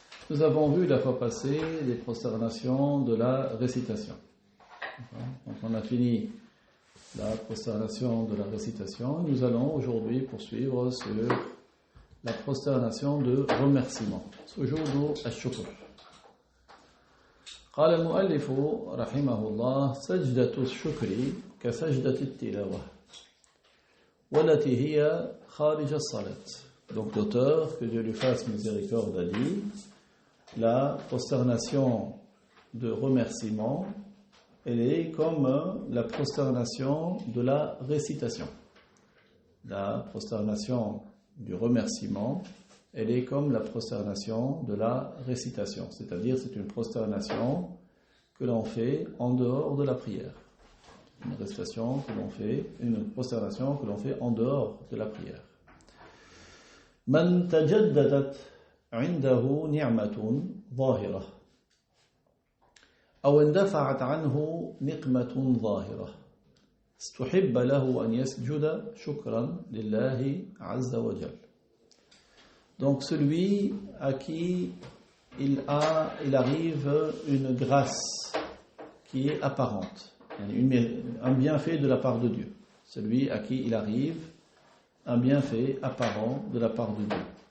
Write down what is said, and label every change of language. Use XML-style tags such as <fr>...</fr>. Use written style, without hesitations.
<fr>Nous avons vu la fois passée les prosternations de la récitation. Donc on a fini la prosternation de la récitation. Nous allons aujourd'hui poursuivre sur la prosternation de remerciement.</fr> <ar>سجود الشكر. قال المؤلف رحمه الله سجدة الشكر كسجدة التلاوة والتي هي خارج الصلاة.</ar> <fr>Donc l'auteur, que Dieu lui fasse miséricorde, a dit la prosternation de remerciement, elle est comme la prosternation de la récitation. La prosternation du remerciement, elle est comme la prosternation de la récitation, c'est-à-dire c'est une prosternation que l'on fait en dehors de la prière. Une prosternation que l'on fait en dehors de la prière.</fr> <ar>من تجددت عنده نعمة ظاهرة أو اندفعت عنه نقمة ظاهرة استحب له أن يسجد شكرا لله عز وجل.</ar> <fr>Donc celui à qui il arrive une grâce qui est apparente, un bienfait de la part de Dieu. Celui à qui il arrive un bienfait apparent de la part de Dieu.</fr>